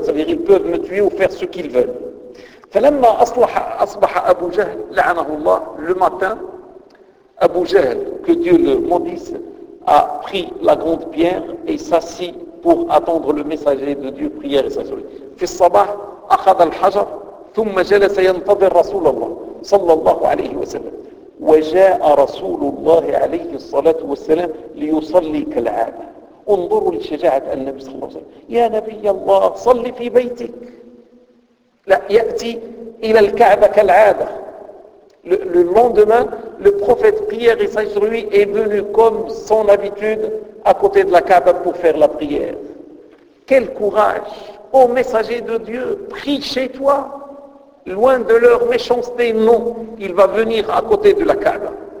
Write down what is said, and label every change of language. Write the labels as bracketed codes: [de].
[fr] C'est-à-dire, ils peuvent me tuer ou faire ce qu'ils veulent. Abu Jahl, le matin, Abu Jahl, que Dieu le maudisse, a pris la grande pierre et s'assit pour attendre le messager de Dieu, prière et salut. [ar] في الصباح أخذ الحجر ثم جلس ينتظر رسول الله صلى الله عليه وسلم. وجاء رسول الله عليه الصلاة والسلام ليصلي كالعادة. انظروا لشجاعة النبي صلى الله عليه وسلم. يا نبي الله صل في بيتك. لا يأتي إلى الكعبة كالعادة. [fr] Le lendemain, le prophète prière et salut sur lui est venu comme son habitude à côté de la Kaaba pour faire la prière. Quel courage, ô messager de Dieu, prie chez toi, loin de leur méchanceté. Non, il va venir à côté de la Kaaba.